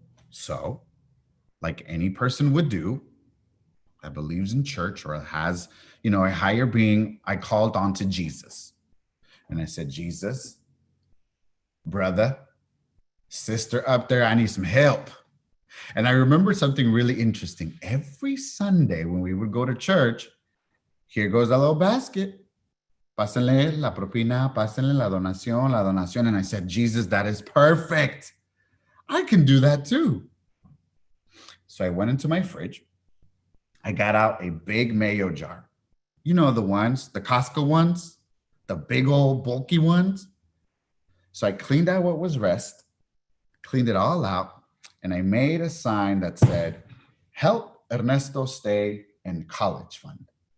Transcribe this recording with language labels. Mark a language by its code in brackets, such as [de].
[en] So, like any person would do that believes in church or has, a higher being, I called on to Jesus. And I said, Jesus, brother, sister up there, I need some help. And I remember something really interesting. Every Sunday when we would go to church, here goes a little basket. [es] Pásenle la propina, pásenle la donación, la donación. [en] And I said, Jesus, that is perfect. I can do that too. So I went into my fridge. I got out a big mayo jar. You know the ones, the Costco ones, the big old bulky ones. So I cleaned out what was rest, cleaned it all out, and I made a sign that said, help Ernesto stay in college fund.